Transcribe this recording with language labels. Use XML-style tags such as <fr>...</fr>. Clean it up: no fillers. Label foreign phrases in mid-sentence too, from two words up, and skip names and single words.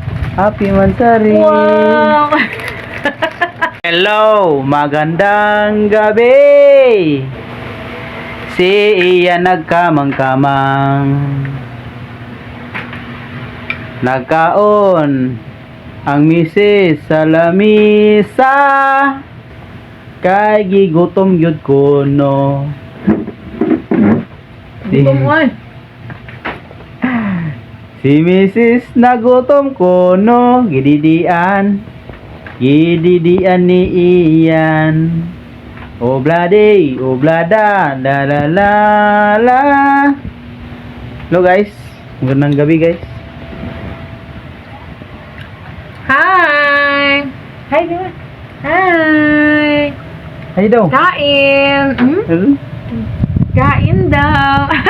<en>Happy Mansari. Wow!</en> <tl>Hello, magandang gabi.</tl> <ceb>Si Ian nagkamang-kamang. Nagkaon ang misis sa lamisa. Kay gigutom gyud ko no. Gutom mo ay. Si misis nagutom ko no. Gididian ni Ian. Oblade, oblada, la la la la.</ceb> <en>Hello guys,</en> <tl>magandang gabi guys.</tl> <en>Hi! Hi, di ba? Hi!</en> <tl>Hi daw. Kain! Hmm? Kain daw!</tl>